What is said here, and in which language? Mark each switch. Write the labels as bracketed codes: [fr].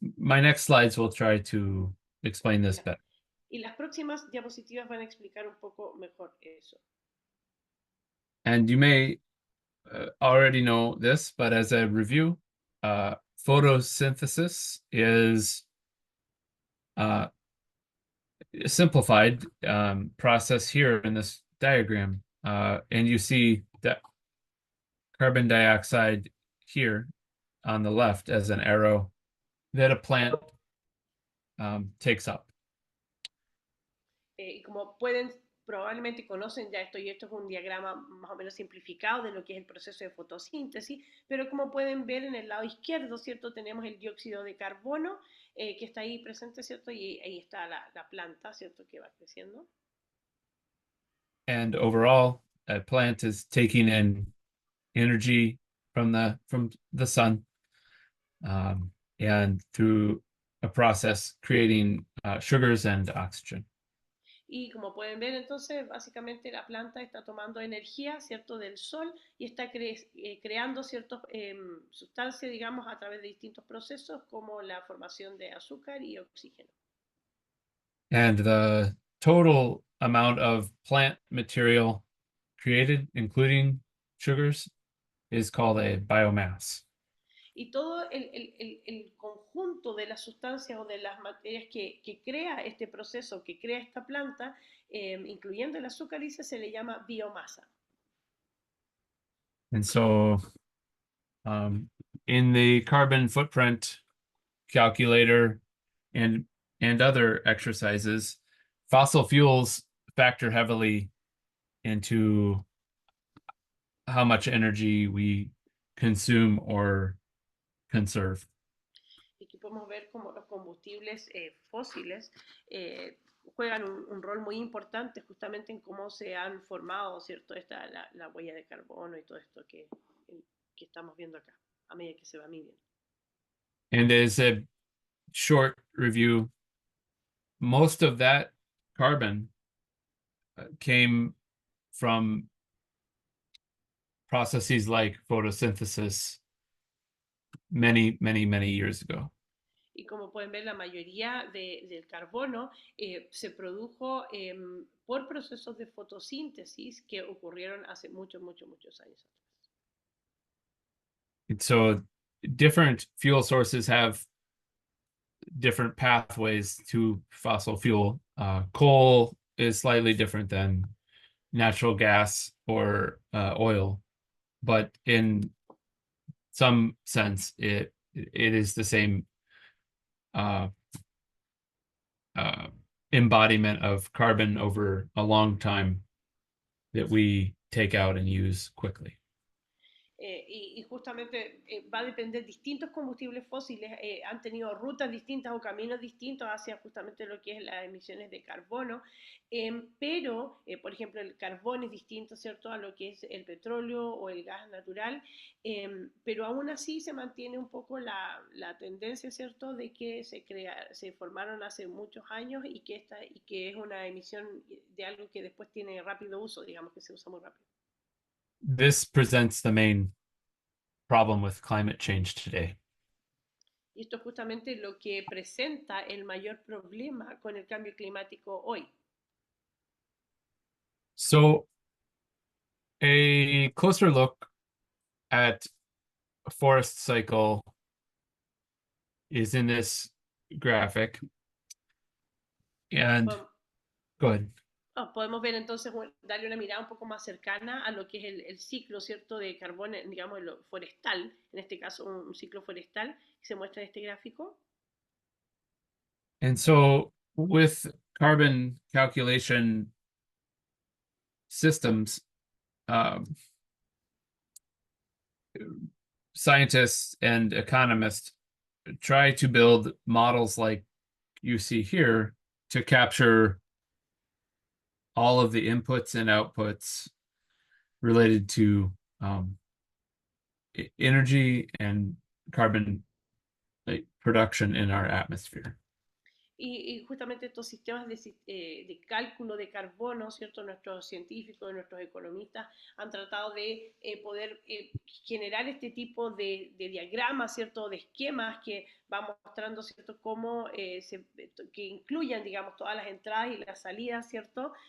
[en] My next slides will try to explain this better. [es] Y las próximas diapositivas van a explicar un poco mejor eso. [en] And you may already know this, but as a review, photosynthesis is a simplified process here in this diagram. And you see that carbon dioxide here on the left as an arrow that a plant takes up. [es] Y como pueden, probablemente conocen ya esto, y esto es un diagrama más o menos simplificado de lo que es el proceso de fotosíntesis, pero como pueden ver en el lado izquierdo, ¿cierto? Tenemos el dióxido de carbono que está ahí presente, ¿cierto? Y ahí está la planta, ¿cierto? Que va creciendo. [en] And overall, a plant is taking in energy from the sun, and through a process creating sugars and oxygen. [es] Y como pueden ver, entonces, básicamente la planta está tomando energía, ¿cierto?, del sol y está creando ciertas sustancias, digamos, a través de distintos procesos como la formación de azúcar y oxígeno. [en] And the total amount of plant material created, including sugars, is called a biomass. [es] Y todo el conjunto de las sustancias o de las materias que crea este proceso, que crea esta planta, incluyendo el azúcar, se le llama biomasa. [en] And so in the carbon footprint calculator and other exercises, fossil fuels factor heavily into how much energy we consume or conserve. [es] Y aquí podemos ver cómo los combustibles fósiles juegan un rol muy importante justamente en cómo se han formado, ¿cierto? La huella de carbono y todo esto que estamos viendo acá, a medida que se va midiendo. [en] And as a short review, most of that carbon came from processes like photosynthesis many, many, many years ago. [es] Y como pueden ver, la mayoría del carbono se produjo por procesos de fotosíntesis que ocurrieron hace muchos, muchos, muchos años atrás. [en] And so different fuel sources have different pathways to fossil fuel. Coal is slightly different than natural gas or oil, but in some sense, it is the same embodiment of carbon over a long time that we take out and use quickly. [es] Y justamente va a depender, distintos combustibles fósiles han tenido rutas distintas o caminos distintos hacia justamente lo que es las emisiones de carbono, pero, por ejemplo, el carbón es distinto, ¿cierto?, a lo que es el petróleo o el gas natural, pero aún así se mantiene un poco la tendencia, ¿cierto?, de que se formaron hace muchos años y que es una emisión de algo que después tiene rápido uso, digamos que se usa muy rápido. [en] This presents the main problem with climate change today. [es] Y esto es justamente lo que presenta el mayor problema con el cambio climático hoy. [en] So, a closer look at a forest cycle is in this graphic. And go ahead. [es] Podemos ver entonces, darle una mirada un poco más cercana a lo que es el ciclo, ¿cierto?, de carbón, digamos, forestal, en este caso un ciclo forestal, que se muestra en este gráfico. [en] And so with carbon calculation systems, scientists and economists try to build models like you see here to capture all of the inputs and outputs related to energy and carbon production in our atmosphere. [es] Y justamente estos sistemas de cálculo de carbono, ¿cierto? Nuestros científicos, nuestros economistas han tratado de poder generar este tipo de diagramas, ¿cierto? De esquemas que van mostrando, ¿cierto? Cómo que incluyan, digamos, todas las entradas y las salidas, ¿cierto?